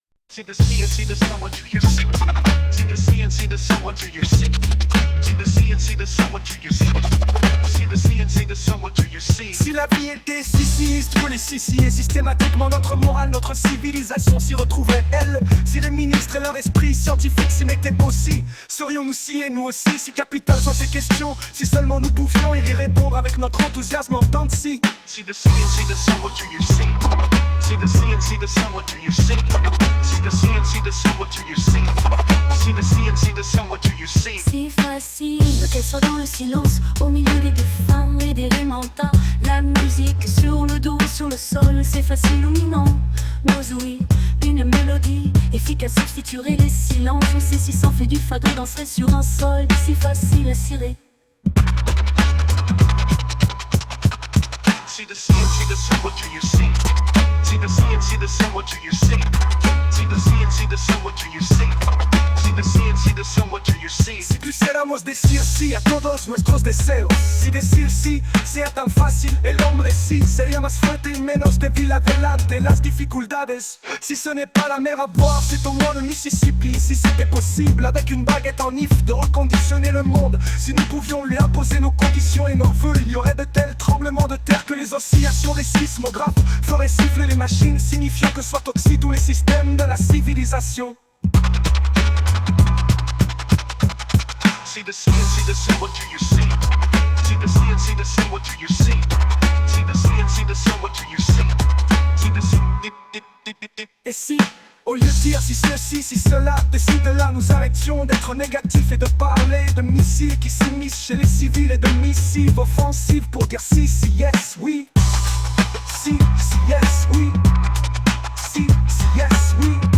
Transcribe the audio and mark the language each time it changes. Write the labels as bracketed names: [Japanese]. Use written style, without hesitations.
[English] See the sea and see the sun, what do you see? See the sea and see the sun, what do you see? See the sea and see the sun, what do you see? See the sea and see the sun, what do you see? [French] Si la vie était si sinistre, les si et systématiquement notre morale, notre civilisation s'y retrouverait, elle. Si les ministres et leur esprit scientifique s'y mettaient aussi, serions-nous si et nous aussi si capitales sont ces questions? Si seulement nous pouvions y répondre avec notre enthousiasme en temps de si. [English] See the sea and see the sun, what do you see? See the sea and see the sun, what do you see? See the sea and see the sun, what do you see? See the sea and see the sun, what do you see? [French] Si facile qu'elle soit dans le silence, au milieu des défunts et des élémentaires. La musique sur le dos, sur le sol, c'est facile ou non. Nos ouïes, une mélodie efficace substituerait les silences. On sait si s'en fait du fado, danserait sur un sol si facile à cirer. [English] See the sea and see the sun, what do you see? See the sea and see the sun, what do you see? See the sea and see the sun, what do you see? See the sea and see the sun, what do you see? [Spanish] Si quisiéramos decir sí a todos nuestros deseos, si decir sí sea tan fácil, el hombre sí sería más fuerte y menos débil adelante las dificultades. [French] Si ce n'est pas la mer à boire, c'est au moins le Mississippi. Si c'était possible avec une baguette en if de reconditionner le monde, si nous pouvions lui imposer nos conditions et nos vœux, il y aurait de tels tremblements de terre que les oscillations des sismographes feraient siffler les machines, signifiant que soient toxiques tous les systèmes de la civilisation. [English] See the sea and see the sun, what do you see? See the sea and see the sun, what do you see? See the sea and see the sun, what do you see? See the sea, [French] Et si, au lieu de dire si ceci, si cela, décide là, nous arrêtions d'être négatifs et de parler de missiles qui s'immiscent chez les civils et de missives offensives pour dire si, yes, oui. Si, yes, oui. Si, yes, oui.